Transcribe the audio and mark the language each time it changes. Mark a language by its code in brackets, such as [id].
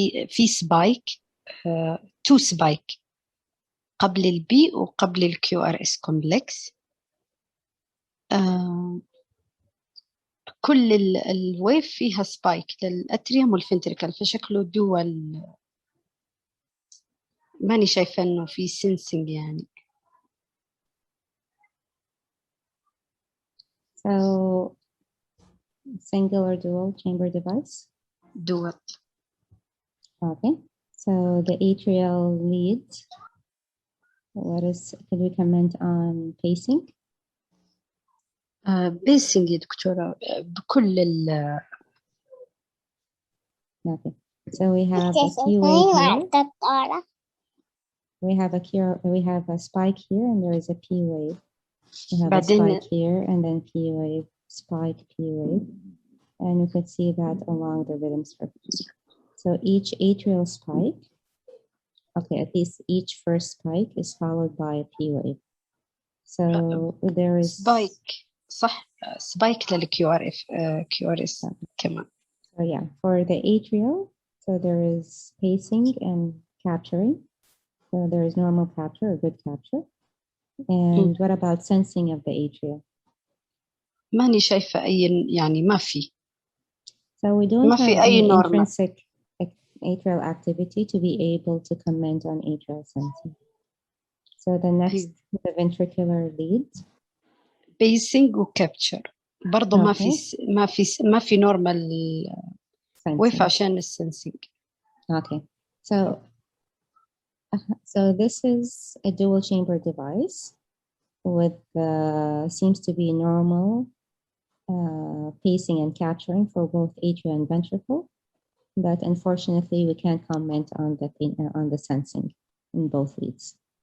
[ar] في سبايك، تو سبايك قبل البي وقبل الكيو ار اس كومبلكس. كل الويف فيها سبايك للاتريوم والفنتريكل، فشكله دول ماني شايفه انه في سنسنج يعني. [en] So single or dual chamber device? دول. Okay. So the atrial lead, could we comment on pacing? [ar] بيسنج يا دكتورة بكل ال. [en] Okay. So we have a P wave here. We have a spike here and there is a P wave. We have a spike here and then P wave, spike, P wave. And you can see that along the rhythm structure. So each atrial spike, okay, at least each first spike is followed by a P wave. So there is [ar] spike صح spike للكيو ار اف كيو ار اس كمان. [en] So yeah, for the atrial, so there is pacing and capturing. So there is normal capture or good capture. And what about sensing of the atria? [ar] ماني شايفة أي يعني ما في. [en] So we don't [ar] ما [en] have [ar] في أي [en] any normal. intrinsic atrial activity to be able to comment on atrial sensing. So the next, the ventricular lead. [ar] Pacing وكابتشر برضه ما في ما في [en] normal wave [ar] عشان السنسينج. [en] Okay, so this is a dual chamber device with seems to be normal pacing and capturing for both atria and ventricle, but unfortunately we can't comment on the sensing in both leads.